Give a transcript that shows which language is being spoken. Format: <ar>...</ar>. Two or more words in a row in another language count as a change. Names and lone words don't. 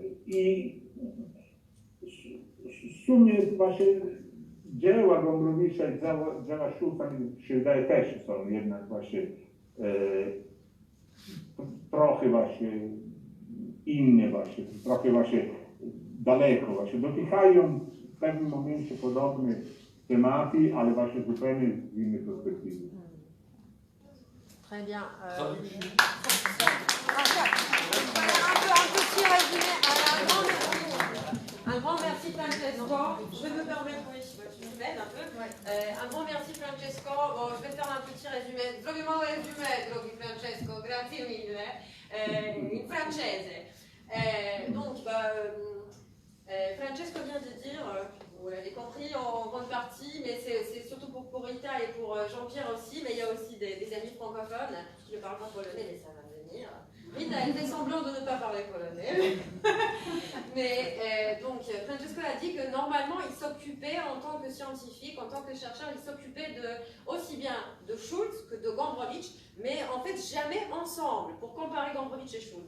<pl>I w sumie właśnie dzieła Gombrowicza i dzieła Schulza mi się wydaje też są jednak właśnie trochę właśnie inne właśnie, trochę właśnie daleko właśnie, dotykają w pewnym momencie podobne tematy, ale właśnie zupełnie z innej perspektywy.</pl> <fr>Très bien. Traduction. Un petit résumé. Un grand merci Francesco. Je vais me permettre, oui, je m'aide un peu. Un grand merci Francesco. Bon, je vais faire un petit résumé.</fr> <it>Voglio résumé, drogi Francesco, grazie mille. In francese.</it> <fr>Donc, Francesco vient de dire, vous l'avez compris en grande partie, mais c'est surtout pour Rita et pour Jean-Pierre aussi, mais il y a aussi des amis francophones qui ne parlent pas polonais, mais ça va venir. Rita, elle fait semblant de ne pas parler polonais. Mais donc, Francesco a dit que normalement, il s'occupait en tant que scientifique, en tant que chercheur, il s'occupait aussi bien de Schulz que de Gombrowicz, mais en fait jamais ensemble, pour comparer Gombrowicz et Schulz.</fr>